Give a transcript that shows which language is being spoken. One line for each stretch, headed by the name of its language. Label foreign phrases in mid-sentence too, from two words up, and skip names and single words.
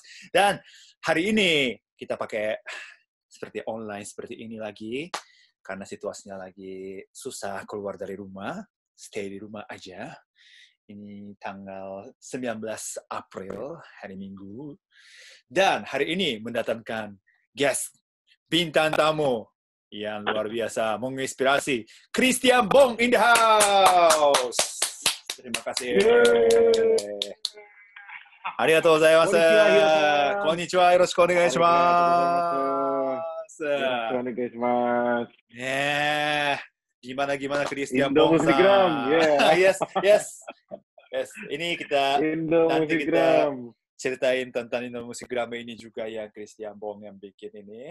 Indonesian: Dan hari ini kita pakai seperti online seperti ini lagi karena situasinya lagi susah keluar dari rumah, stay di rumah aja. Ini tanggal 19 April, hari Minggu. Dan hari ini mendatangkan guest bintang tamu yang luar biasa, menginspirasi.
English: Christian Bong in the house.
Indonesian: Terima kasih.
Japanese: ありがとうございます。こんにちは、よろしくお願いします.
Indonesian: Gimana Christian Bong Indomusikgram, yes. Ini nanti kita ceritain tentang Indomusikgram ini juga yang Christian Bong yang bikin ini.